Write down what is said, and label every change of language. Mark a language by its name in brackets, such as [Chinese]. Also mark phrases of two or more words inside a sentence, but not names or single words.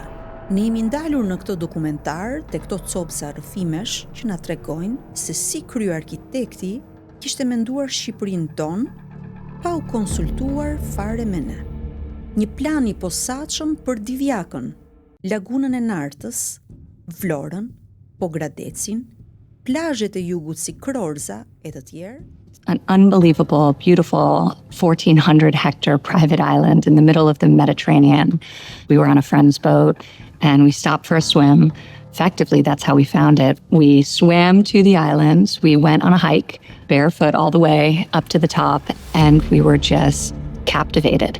[Albanian] Ne jemi ndalur në këtë dokumentar te këto copsa rrëfimesh që na tregojnë se si kryearkitekti kishte menduar Shqipërinë tonë pa u konsultuar fare me ne. Një plan i posaçëm për Divjakën, lagunën e Nartës, Vlorën, Pogradecin, plazhet e jugut si Krorza e të tjerë. [English] An unbelievable, beautiful 1,400-hectare private island in the middle of the Mediterranean. We were on a friend's boat and we stopped for a swim. Effectively, that's how we found it. We swam to the islands. We went on a hike, barefoot all the way up to the top, and we were just captivated.